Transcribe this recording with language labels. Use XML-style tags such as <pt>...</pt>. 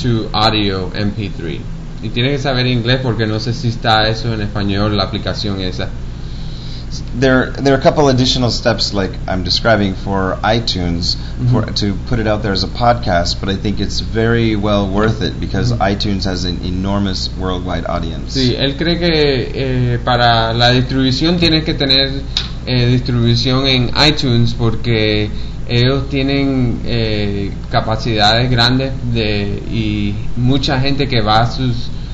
<en>To audio MP3.</en> <es>Y tienes que saber inglés porque no sé si está eso en español, la aplicación esa.</es> <en>There are a couple additional steps like I'm describing for iTunes mm-hmm. for to put it out there as a podcast, but I think it's very well worth it because mm-hmm. iTunes has an enormous worldwide audience.</en> <es>Sí, él cree que para la distribución tienes que tener distribución en iTunes porque ellos tienen capacidades grandes de y mucha gente que va a sus</es>